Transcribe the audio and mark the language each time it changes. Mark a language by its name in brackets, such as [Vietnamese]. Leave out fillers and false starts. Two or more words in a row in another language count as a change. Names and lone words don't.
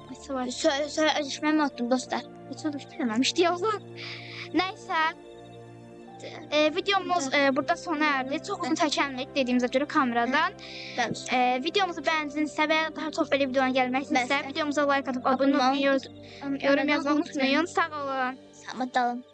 [Azerbaijani] Sonra özləşməni atdım dostlar. Heç nə düşünməmişdi yazın. Nəysə, videomuz burada [Turkish] sona erdi. [Azerbaijani] Çox uzun çəkənlik dediyimizə görə kameradan. Videomuzu bəyəndinizsə və daha çox belə videolara gəlmək istəyirsə, videomuza like atıp abunə olmayı, yorum yazmayı unutmayın. Sağ olun. Sağ olun.